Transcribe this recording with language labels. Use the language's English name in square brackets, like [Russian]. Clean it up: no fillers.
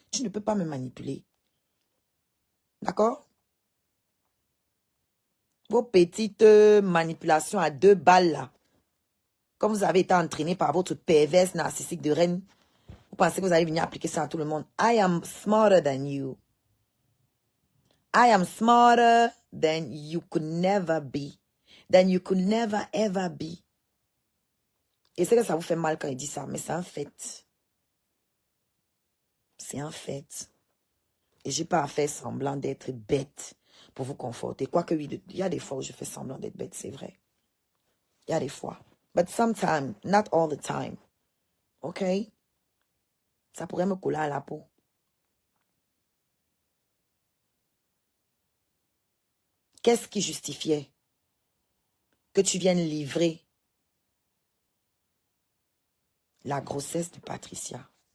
[French] Tu ne peux pas me manipuler. D'accord? Vos petites manipulations à 2 balles là. Comme vous avez été entraîné par votre perverse narcissique de reine, vous pensez que vous allez venir appliquer ça à tout le monde. [English] I am smarter than you. I am smarter than you could never be. Than you could never ever be. [French] Et c'est que ça vous fait mal quand il dit ça, mais c'est un fait. C'est un fait. Et j'ai pas à faire semblant d'être bête pour vous conforter. Quoique oui, il y a des fois où je fais semblant d'être bête, c'est vrai. Il y a des fois. [English] But sometimes, not all the time. OK? [French] Ça pourrait me coller à la peau. Qu'est-ce qui justifiait que tu viennes livrer la grossesse de Patricia?